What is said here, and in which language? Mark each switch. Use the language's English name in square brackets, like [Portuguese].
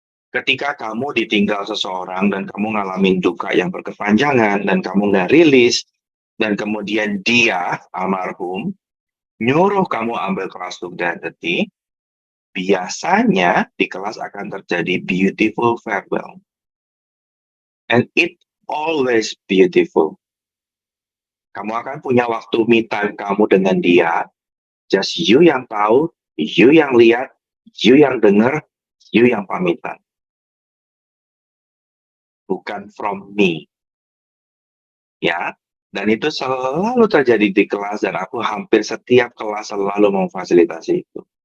[Indonesian] Ketika kamu ditinggal seseorang dan kamu ngalamin duka yang berkepanjangan dan kamu nggak rilis, dan kemudian dia, almarhum, nyuruh kamu ambil kelas [English] talk to the entity, [Indonesian] biasanya di kelas akan terjadi [English] beautiful farewell. And it always beautiful. [Indonesian] Kamu akan punya waktu me time kamu dengan dia. Just you yang tahu, you yang lihat, you yang dengar, you yang pamitan. Bukan [English] from me. [Indonesian] Ya, dan itu selalu terjadi di kelas dan aku hampir setiap kelas selalu memfasilitasi itu.